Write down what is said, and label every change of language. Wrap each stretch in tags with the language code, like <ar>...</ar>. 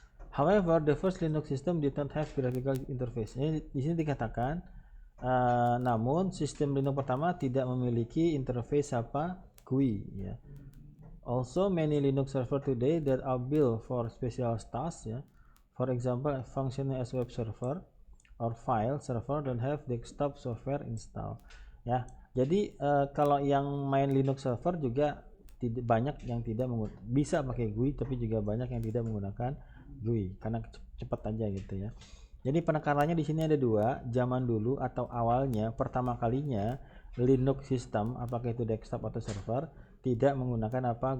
<en>However, the first Linux system did not have graphical interface.</en> <id>Ini di sini dikatakan, namun sistem Linux pertama tidak memiliki interface apa? GUI ya.</id> <en>Also, many Linux server today that are built for special tasks ya. For example, functioning as web server or file server don't have desktop software install.</en> <id>Ya, jadi kalau yang main Linux server juga banyak yang tidak bisa pakai GUI, tapi juga banyak yang tidak menggunakan GUI karena cepat aja gitu ya. Jadi penekanannya di sini ada dua. Zaman dulu atau awalnya pertama kalinya Linux system, apakah itu desktop atau server, tidak menggunakan apa?</id>